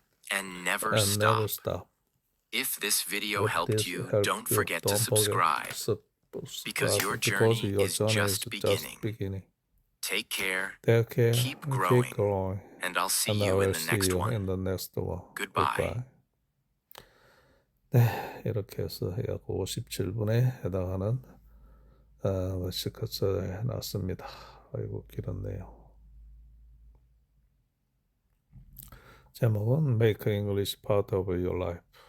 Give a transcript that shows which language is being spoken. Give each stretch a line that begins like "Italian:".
English: And never stop. If this video helped you, don't forget to subscribe. Because your journey is just beginning. Take care, keep growing, and I'll see you in the next one. Goodbye.
Korean: 네, 이렇게 해서 약 57분에 해당하는 시커츠를 해놨습니다. 아이고 길었네요. 제목은
English: Make English part of your life.